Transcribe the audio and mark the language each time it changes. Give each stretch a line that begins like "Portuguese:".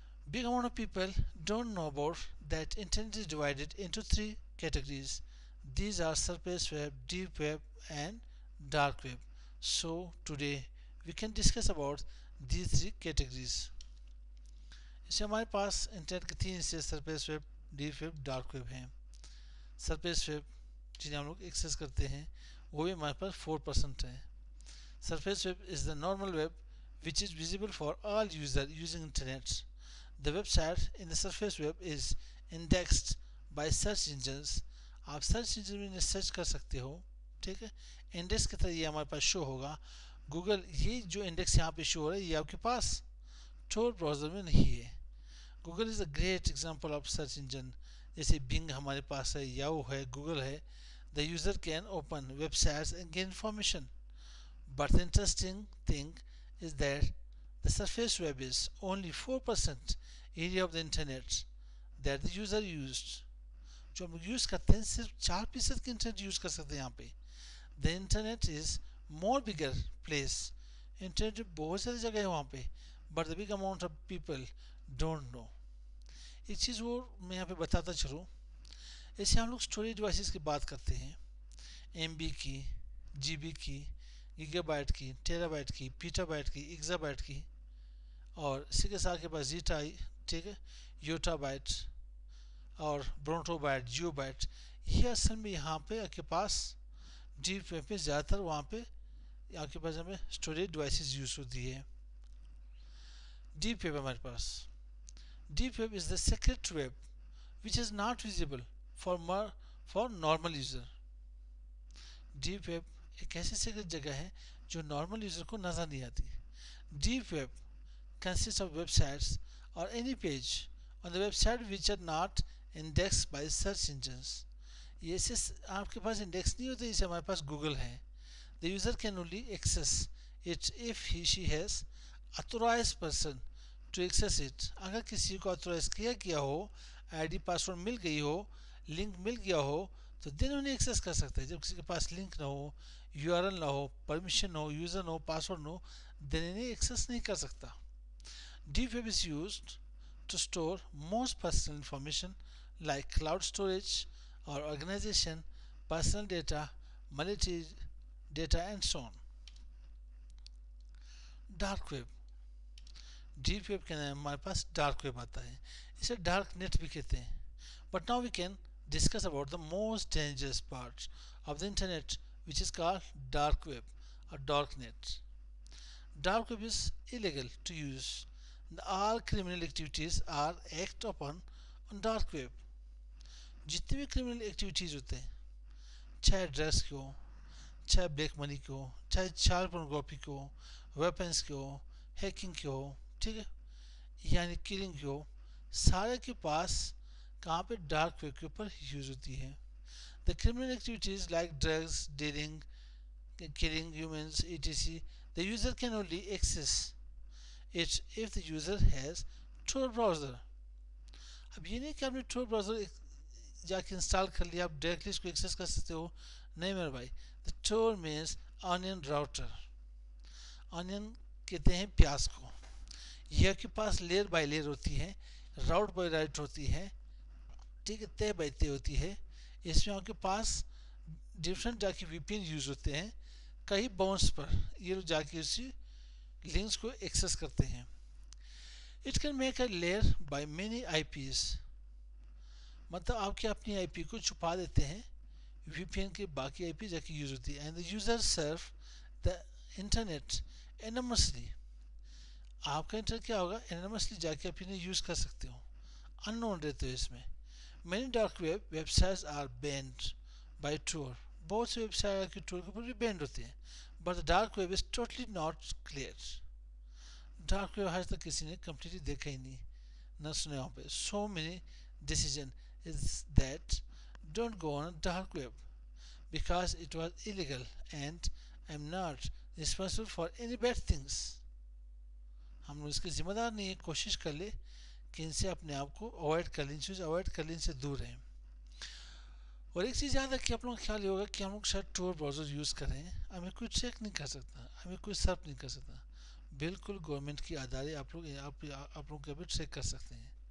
English: Big amount of people don't know about that internet is divided into 3 categories. These are surface web, deep web and dark web. So today we can discuss about these 3 categories.
Urdu: اس سے ہمارے پاس internet کے 3 حصے surface web, deep web, dark web ہیں. Surface web جنہیں ہم لوگ access کرتے ہیں وہ بھی ہمارے پاس 4% ہے.
English: Surface web is the normal web which is visible for all users using internet. The website in the surface web is indexed by search engines.
Urdu: آپ سرچ انجن میں سرچ کر سکتے ہو. ٹھیک ہے. انڈیکس کی طرح یہ ہمارے پاس شو ہوگا. گوگل یہ جو انڈیکس یہاں پہ شو ہو رہا ہے یہ آپ کے پاس ٹور براؤزر میں نہیں ہے.
English: Google is a great example of search engine.
Urdu: جیسے بنگ ہمارے پاس ہے, یاہو ہے, گوگل ہے.
English: The user can open websites and gain information. But the interesting thing is that the surface web is only 4% area of the internet that the user used.
Urdu: جو ہم use کرتے ہیں صرف 4% کی انٹرنیٹ یوز کر سکتے ہیں یہاں پہ.
English: The internet is more bigger place.
Urdu: Internet بہت ساری جگہ ہے وہاں پہ,
English: but the big amount of people don't know.
Urdu: ایک چیز وہ میں یہاں پہ بتاتا چلوں. ایسے ہم لوگ اسٹوریج ڈیوائسز کی بات کرتے ہیں, ایم بی کی, جی بی کی, گیگا بائٹ کی, ٹیرا بائٹ کی, پیٹا بائٹ کی, ایگزا بائٹ کی, اور اسی کے ساتھ کے پاس زیٹا, ٹھیک ہے, یوٹا بائٹ اور برونٹو بائٹ, جیو بائٹ. یہ اصل میں یہاں پہ آپ کے پاس ڈیپ ویب پہ زیادہ تر وہاں پہ آپ کے پاس ہمیں اسٹوریج ڈیوائسز یوز ہوتی ہے. ڈیپ ویب ہمارے پاس,
English: Deep web is the secret web which is not visible for normal user.
Urdu: Deep web ایک ایسی سیکرٹ جگہ ہے جو نارمل یوزر کو نظر نہیں آتی.
English: Deep web consists of websites or any page on the website which are not indexed by search engines.
Urdu: یہ ایسے آپ کے پاس انڈیکس نہیں ہوتے جیسے ہمارے پاس گوگل ہے.
English: The user can only access it if she has authorized person to access it.
Urdu: اگر کسی کو authorize کیا ہو, آئی ڈی پاسورڈ مل گئی ہو, لنک مل گیا ہو, تو دن انہیں ایکسیس کر سکتے ہیں. جب کسی کے پاس لنک نہ ہو, یو آر ایل نہ ہو, پرمیشن نہ ہو, یوزر نہ ہو, پاسورڈ نہ ہو, دن انہیں ایکسیس نہیں کر سکتا.
English: Deep web is used to store most personal information like cloud storage اور organization, personal data, monetary data and so on.
Urdu: Dark web, deep web کے نام ہمارے پاس ڈارک ویب آتا ہے, اسے ڈارک نیٹ بھی کہتے ہیں.
English: But now we can discuss about the most dangerous part of the internet which is called dark web or darknet. Dark web is illegal to use. All criminal activities are act upon on dark web.
Urdu: جتنے بھی criminal activities ہوتے ہیں, چاہے drugs کی ہو, چاہے black منی کی ہو, چاہے child pornography کی ہو, ویپنس کی ہو, ہیکنگ کی ہو, ٹھیک ہے, یعنی کلنگ کی ہو, سارے کے پاس کہاں پہ ڈارک ویب کے اوپر یوز ہوتی ہے.
English: The criminal activities like drugs, dealing, killing humans, etc. The user can only access it if the user has Tor browser.
Urdu: اب یہ نہیں کہ آپ نے Tor browser جا کے انسٹال کر لیا, آپ ڈائریکٹلی اس کو ایکسیس کر سکتے ہو. نہیں میرے بھائی,
English: The Tor means onion router.
Urdu: Onion کہتے ہیں پیاز کو. یہ آپ کے پاس لیئر بائی لیئر ہوتی ہے, راؤٹ بائی راؤٹ ہوتی ہے, ٹھیک ہے, طے بائی طے ہوتی ہے. اس میں آپ کے پاس ڈفرینٹ جا کے وی پی این یوز ہوتے ہیں, کئی باؤنس پر یہ لوگ جا کے اسی لنکس کو ایکسیس کرتے ہیں.
English: it can make a layer by many I Ps,
Urdu: مطلب آپ کے اپنی آئی پی کو چھپا دیتے ہیں, وی پی این کے باقی آئی پی جا کے یوز ہوتی ہے.
English: And the user surf the internet anonymously.
Urdu: آپ کا انٹرنیٹ کیا ہوگا, انانیمسلی جا کے آپ انہیں یوز کر سکتے ہو, ان نون رہتے ہو اس میں.
English: Many dark websites are banned by Tor.
Urdu: بہت سے ویب سائٹ کی Tor کے اوپر بھی بینڈ ہوتے ہیں.
English: But the dark web is totally not clear.
Urdu: Dark web آج تک کسی نے کمپلیٹلی دیکھا ہی نہیں, نہ سنا وہاں پہ.
English: So many decision is that don't go on a dark web because it was illegal and I'm not responsible for any bad things.
Urdu: ہم لوگ اس کے ذمہ دار نہیں ہیں. کوشش کر لے کہ ان سے اپنے آپ کو اوائڈ کر لیں, چیز اوائڈ کر لیں, ان سے دور رہیں. اور ایک چیز یاد رکھیں, آپ لوگوں کا خیال یہ ہوگا کہ ہم لوگ شاید ٹور براؤزر یوز کریں, ہمیں کوئی چیک نہیں کر سکتا, ہمیں کوئی سرف نہیں کر سکتا. بالکل گورنمنٹ کی ادارے آپ لوگوں کے بھی چیک کر سکتے ہیں.